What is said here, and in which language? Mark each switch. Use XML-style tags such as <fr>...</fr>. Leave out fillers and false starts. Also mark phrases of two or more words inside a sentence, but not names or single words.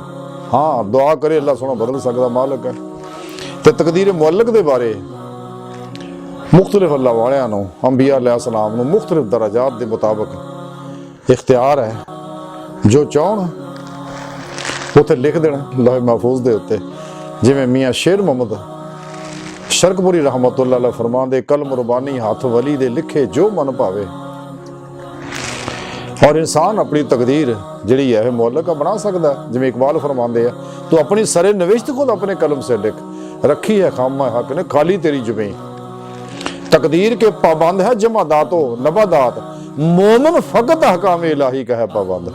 <pa>ہاں، دعا کرے اللہ سونا بدل سکتا مالک ہے۔ تو تقدیر معلق دے بارے مختلف اللہ والیاں نوں، انبیا علیہ السلام نوں مختلف درجات دے مطابق اختیار ہے. جو چاہن اوتھے لکھ دینا لوح محفوظ دے اتے. جیویں میاں شیر محمد شرقپوری</pa> <ar>رحمة الله عليه</ar> <pa>فرماندے، قلم ربانی ہتھ ولی دے لکھے جو من بھاوے.</pa> <ur>اور انسان اپنی تقدیر جیہڑی ہے معلق بنا سکتا ہے.</ur> <pa>جیویں اقبال فرماندے ہے,</pa> <ur>تو اپنی سر نوشت خود اپنے قلم سے لکھ، رکھی ہے خامہ حق نے خالی تیری زمیں. تقدیر کے پابند ہے جمادات و نباتات، مومن فقط احکام الٰہی کا ہے پابند.</ur>